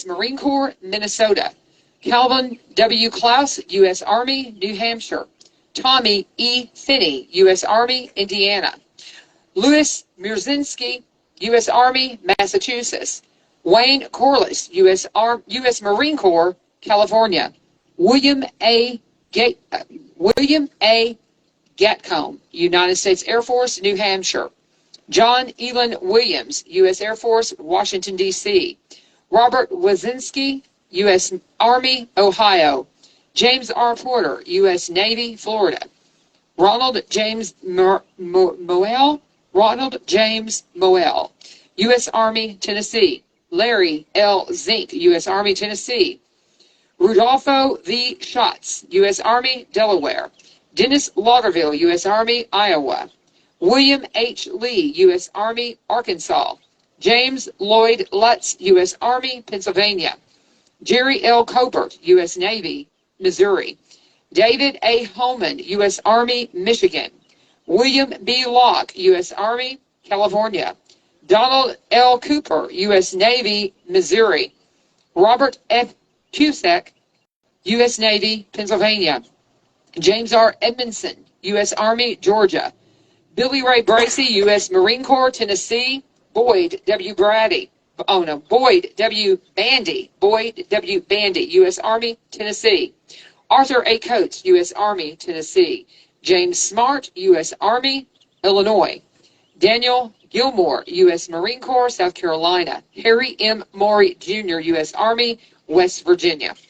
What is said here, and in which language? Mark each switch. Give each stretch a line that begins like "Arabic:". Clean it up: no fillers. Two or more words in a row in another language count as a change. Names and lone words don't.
English: Marine Corps, Minnesota. Calvin W. Klaus, U.S. Army, New Hampshire. Tommy E. Finney, U.S. Army, Indiana. Louis Mierzinski, U.S. Army, Massachusetts. Wayne Corliss, U.S. Marine Corps, California. William A. Gatcomb, United States Air Force, New Hampshire. John Elon Williams, U.S. Air Force, Washington, D.C. Robert Wazinski, U.S. Army, Ohio. James R. Porter, U.S. Navy, Florida. Ronald James Moell, U.S. Army, Tennessee. Larry L. Zink, U.S. Army, Tennessee. Rudolfo V. Schatz, U.S. Army, Delaware. Dennis Lauderville, U.S. Army, Iowa. William H. Lee, U.S. Army, Arkansas. James Lloyd Lutz, U.S. Army, Pennsylvania. Jerry L. Cobert, U.S. Navy, Missouri. David A. Holman, U.S. Army, Michigan. William B. Locke, U.S. Army, California. Donald L. Cooper, U.S. Navy, Missouri. Robert F. Cusack, U.S. Navy, Pennsylvania. James R. Edmondson, U.S. Army, Georgia. Billy Ray Bracey, U.S. Marine Corps, Tennessee. Boyd W. Bandy, U.S. Army, Tennessee. Arthur A. Coates, U.S. Army, Tennessee. James Smart, U.S. Army, Illinois. Daniel Gilmore, U.S. Marine Corps, South Carolina. Harry M. Maury, Jr., U.S. Army, West Virginia.